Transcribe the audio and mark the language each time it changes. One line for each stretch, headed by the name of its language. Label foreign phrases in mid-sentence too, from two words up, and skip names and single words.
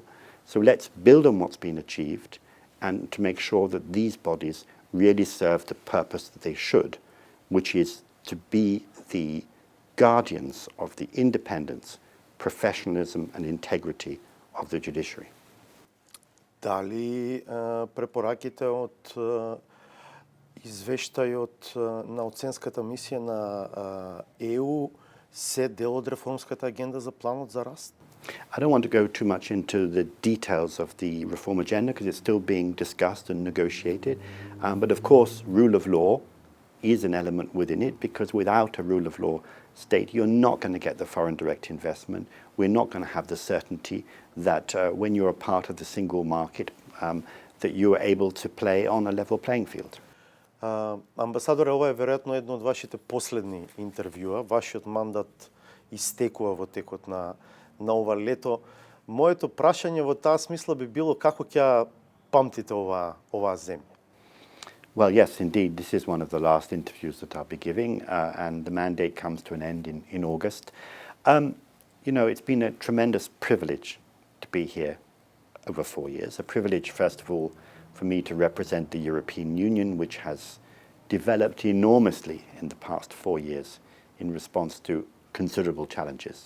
English: So let's build on what's been achieved and to make sure that these bodies really serve the purpose that they should, which is to be the guardians of the independence, professionalism and integrity of the judiciary.
Macedonian: Дали препораките од извештајот на оценската мисија на ЕУ се дел од реформската агенда за планот за раст?
English: I don't want to go too much into the details of the reform agenda because it's still being discussed and negotiated. But of course, rule of law is an element within it because without a rule of law state, you're not going to get the foreign direct investment. We're not going to have the certainty that when you're a part of the single market, that you are able to play on a level playing field.
Macedonian: Амбасадоре, ова е веројатно едно од вашите последни интервјуа. Вашиот мандат истекува во текот на ова лето. Моето прашање во таа смисла би било како ќе памтите оваа земја?
English: Well, yes, indeed, this is one of the last interviews that I'll be giving, and the mandate comes to an end in August. You know, it's been a tremendous privilege to be here over 4 years. A privilege, first of all, for me to represent the European Union, which has developed enormously in the past 4 years in response to considerable challenges.